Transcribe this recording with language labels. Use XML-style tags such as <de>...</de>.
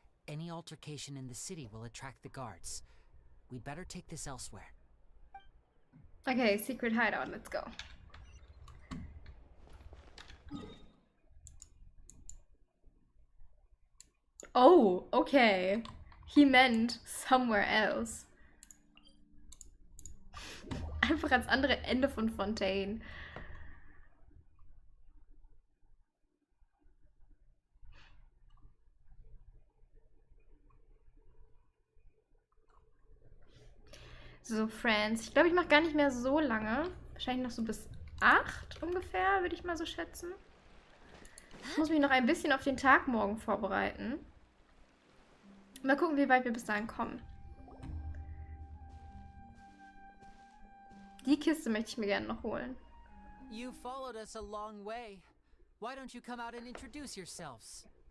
<en>Any altercation in the city will attract the guards. We'd better take this elsewhere. Okay, secret hideout, let's go. Oh, okay. He meant somewhere else.</en> <de>Einfach ans andere Ende von Fontaine. So, Friends. Ich glaube, ich mache gar nicht mehr so lange. Wahrscheinlich noch so bis 8 ungefähr, würde ich mal so schätzen. Ich muss mich noch ein bisschen auf den Tag morgen vorbereiten. Mal gucken, wie weit wir bis dahin kommen. Die Kiste möchte ich mir gerne noch holen.</de> <en>You followed us a long way. Why don't you come out and introduce yourselves?</en>